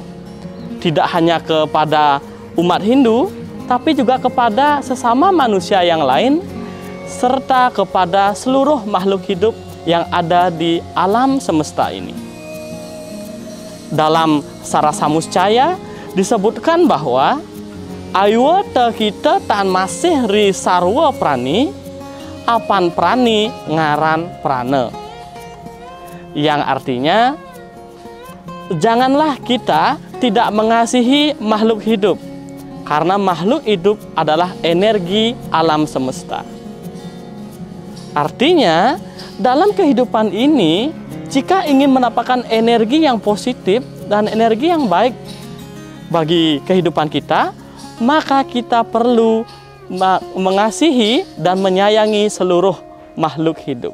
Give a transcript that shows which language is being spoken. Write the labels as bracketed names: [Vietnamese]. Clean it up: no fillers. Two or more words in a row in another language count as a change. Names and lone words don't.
[Indonesian] Tidak hanya kepada umat Hindu, tapi juga kepada sesama manusia yang lain, serta kepada seluruh makhluk hidup yang ada di alam semesta ini. Dalam Sarasamuscaya disebutkan bahwa [Kawi] ayuwa te kita tan masih ri sarwa prani, apan prani ngaran prane. [Indonesian] Yang artinya, janganlah kita tidak mengasihi makhluk hidup, karena makhluk hidup adalah energi alam semesta. Artinya, dalam kehidupan ini, jika ingin mendapatkan energi yang positif dan energi yang baik bagi kehidupan kita, maka kita perlu mengasihi dan menyayangi seluruh makhluk hidup.